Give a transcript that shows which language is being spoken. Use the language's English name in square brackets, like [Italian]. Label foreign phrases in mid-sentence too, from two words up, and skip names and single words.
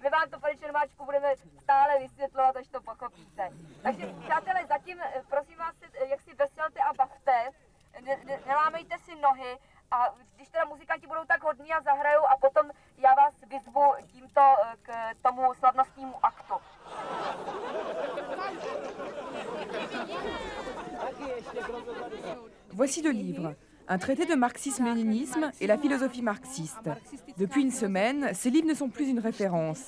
[Czech] My vám to, pane Čermáčku, budeme stále vysvětlovat, až to pochopíte. Takže, přátelé, zatím, prosím vás, jak si veselte a bavte, nelámejte si nohy a když teda muzikanti budou tak hodní a zahrajou a potom já vás vyzvu tímto k tomu slavnostnímu aktu. [French] Voici le livre, un traité de marxisme-léninisme et la philosophie marxiste. Depuis une semaine, ces livres ne sont plus une référence.